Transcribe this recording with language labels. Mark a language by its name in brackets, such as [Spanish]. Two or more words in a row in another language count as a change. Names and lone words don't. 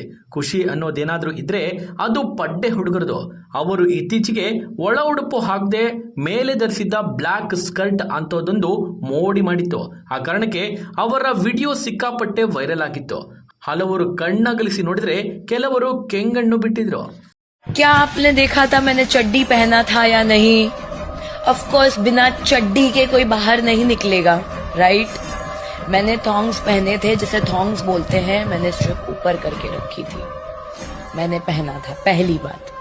[Kannada] ಖುಷಿ ಅನ್ನೋದೇನಾದ್ರೂ ಇದ್ರೆ ಅದು ಪಡ್ಡೆ ಹುಡುಗರದು. ಅವರು ಇತ್ತೀಚೆಗೆ ಒಳ ಉಡುಪು ಹಾಕದೆ ಮೇಲೆ ಧರಿಸಿದ್ದ [English] black skirt [Kannada] ಅಂತೋದೊಂದು ಮೋಡಿ ಮಾಡಿತ್ತು. ಆ ಕಾರಣಕ್ಕೆ ಅವರ ವಿಡಿಯೋ ಸಿಕ್ಕಾಪಟ್ಟೆ ವೈರಲ್ ಆಗಿತ್ತು. ಹಲವರು ಕಣ್ಣಗಲಿಸಿ ನೋಡಿದ್ರೆ ಕೆಲವರು ಕೆಂಗಣ್ಣು ಬಿಟ್ಟಿದ್ರು. [Hindi] क्या आपने देखा था मैंने चड्डी पहना था या नहीं? [English] of course [Hindi] बिना चड्डी के कोई बाहर नहीं निकलेगा, राइट? मैंने थॉन्ग्स पहने थे, जिसे थॉन्ग्स बोलते हैं. मैंने स्ट्रिप ऊपर करके रखी थी, मैंने पहना था. पहली बात.